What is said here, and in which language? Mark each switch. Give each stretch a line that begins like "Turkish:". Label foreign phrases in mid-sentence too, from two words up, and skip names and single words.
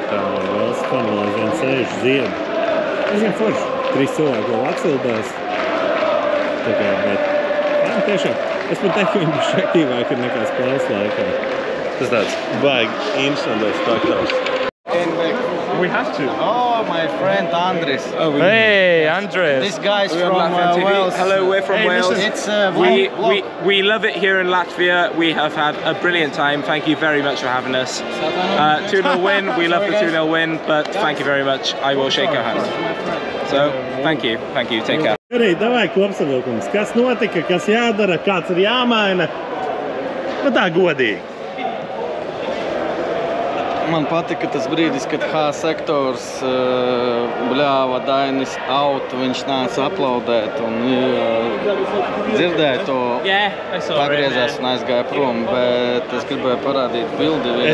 Latvian: Vels fani vēl aizvien sēž zied. Es zinu forši, 3 cilvēki vēl atsildās. Tā kā, bet tiešām, es pat teiktu, ka viņi bišķi aktīvāki nekā spēles laikā. tas tāds baigi interesantais faktors.
English: We have to. Oh, my friend Andres. Hey, Andres. This guy's from Wales. Hello, we're from Wales. It's we love it here in Latvia. We have had a brilliant time. Thank you very much for having us. 2-0 win. We love the 2-0 win, but thank you very much. I will shake your hand. So, thank you. Thank you. Take care.
Latvian: Arī davai kopsavilkums. Kas notika, kas jādara, kāds ir jāmaina. Nu tā godīgi. Man patika tas brīdis, kad H sektors bļāva Dainis out, viņš nāca aplaudēt un dzirdēja to, pagriezās un aizgāja prom, bet es gribēju parādīt bildi vienu.